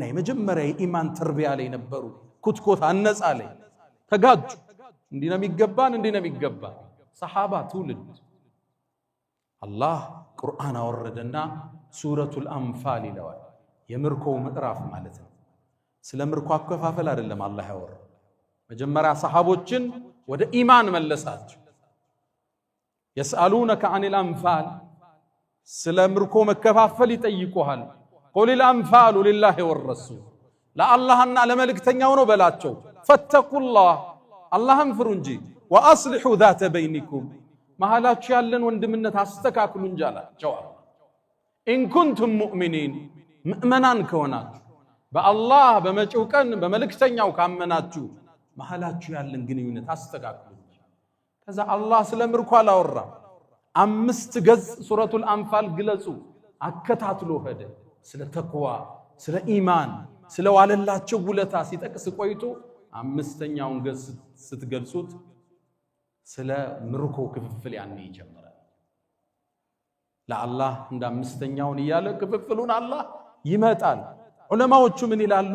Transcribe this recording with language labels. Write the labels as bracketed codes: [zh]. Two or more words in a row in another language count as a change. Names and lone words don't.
[am] የመጀመሪያ የኢማን ተርቢያ ላይ ነበሩ። ኩትኮት አነጻ ላይ ተጋጁ። እንዲህ ነው የሚገባን፣ እንዲህ ነው የሚገባን። ሰሃባ ትውልድ አላህ ቁርአን አወረደና ሱረቱል አንፋል ይለዋል። የምርኮው ምዕራፍ ማለት ነው። ስለ ምርኮ አከፋፈል አይደለም አላህ ያወረደ። መጀመሪያ ሰሃቦችን ወደ ኢማን መለሳቸው። [ar] يسألونك عن الأنفال [am] ስለ ምርኮ መከፋፈል ይጠይቁሃል። [ar] قل الأنفال لله والرسول [am] ለአላህና ለመልእክተኛው ነው በላቸው። [ar] فاتقوا الله [am] አላህን ፍሩ እንጂ [ar] وأصلحوا ذات بينكم [am] መሃላችሁ ያለን ወንድምነት አስተካክሉ እንጂ አላቸው። [ar] إن كنتم [am] مؤمنين ምእመናን ከሆናችሁ በአላህ በመጪው ቀን በመልእክተኛው ካመናችሁ መሃላችሁ ያለን ግንኙነት አስተካክሉ። ከዛ አላህ ስለ ምርኮ አላወራ። 5 ገጽ ሱረቱል አንፋል ግለጹ አከታትሎ ሄደ። ስለ ተቅዋ፣ ስለ ኢማን፣ ስለ ዋለላቸው ውለታ ሲጠቅስ ቆይቶ 5ኛውን ገጽ ስትገልጹት ስለ ምርኮ ክፍፍል ያኔ ይጀምራል። ለአላህ እንደ 5ኛውን እያለ ክፍፍሉን አላህ ይመጣል። ዑለማዎቹ ምን ይላሉ?